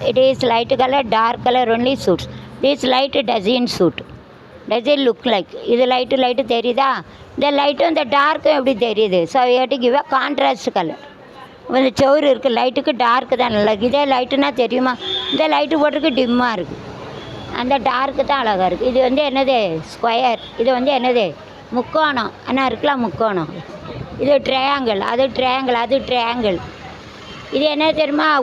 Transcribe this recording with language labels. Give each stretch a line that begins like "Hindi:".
English: It is light color, dark color only suits. This light doesn't suit. Does it look like?
Tamil: இது light தெரியுதா? இந்த லைட்டும் இந்த டார்க்கும் எப்படி தெரியுது?
English: So we have to give a contrast color.
Tamil: இந்த சவுறு இருக்குது, லைட்டுக்கு டார்க்கு தான் நல்லா இருக்குது. இதே லைட்டுன்னா தெரியுமா? இந்த லைட்டு போட்டிருக்கு டிம்மாக இருக்குது. அந்த டார்க்கு தான் அழகாக இருக்குது. இது வந்து என்னது? ஸ்கொயர். இது வந்து என்னது? முக்கோணம். ஆனால் இருக்கலாம் முக்கோணம். இது ட்ரையாங்கிள், அது ட்ரையாங்கிள். இது என்ன தெரியுமா?